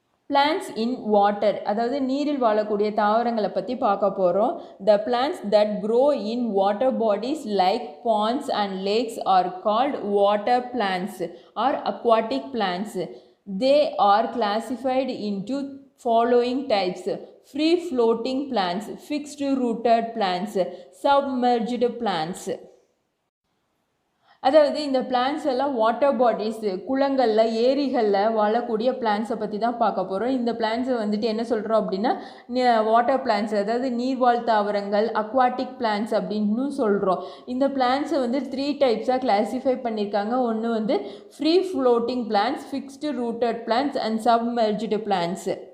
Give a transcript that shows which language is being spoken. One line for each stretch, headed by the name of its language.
English: plants in water,
Tamil: அதாவது நீரில் வாழக்கூடிய தாவரங்களை பற்றி பார்க்க போகிறோம்.
English: The plants that grow in water bodies like ponds and lakes are called water plants or aquatic plants. They are classified into following types: free floating plants, fixed rooted plants, submerged plants.
Tamil: அதாவது இந்த plans எல்லாம் water bodies, குளங்களில் ஏரிகளில் வாழக்கூடிய பிளான்ஸை பற்றி தான் பார்க்க போகிறோம். இந்த பிளான்ஸை வந்துட்டு என்ன சொல்கிறோம் அப்படின்னா வாட்டர் பிளான்ஸ், அதாவது நீர்வாழ் தாவரங்கள், அக்வாட்டிக் பிளான்ஸ் அப்படின்னு சொல்கிறோம். இந்த பிளான்ஸை வந்து 3 டைப்ஸாக கிளாஸிஃபை பண்ணியிருக்காங்க. ஒன்று வந்து
English: Free floating plants, fixed rooted plants and submerged plants.